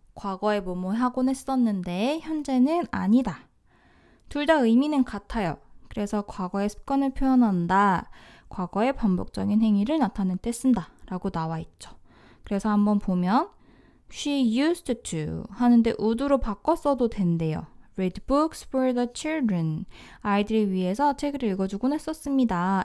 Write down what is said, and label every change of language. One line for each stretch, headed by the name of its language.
Korean: 과거에 뭐뭐 하곤 했었는데 현재는 아니다. 둘 다 의미는 같아요. 그래서 과거의 습관을 표현한다. 과거의 반복적인 행위를 나타낼 때 쓴다 라고 나와 있죠. 그래서 한번 보면
English: She used to
Korean: 하는데 would로 바꿨어도 된대요.
English: read books for the children.
Korean: 아이들을 위해서 책을 읽어주곤 했었습니다.